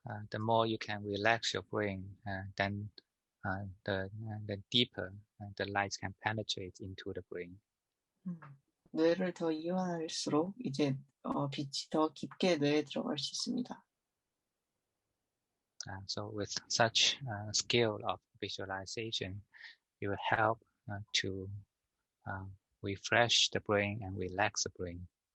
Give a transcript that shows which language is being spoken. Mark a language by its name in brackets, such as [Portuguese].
[English] The more you can relax your brain, then the deeper the light can penetrate into the brain. [Korean] 뇌를 더 이완할수록 이제 빛이 더 깊게 뇌에 들어갈 수 있습니다. [English] So with such skill of visualization, you will help to refresh the brain and relax the brain.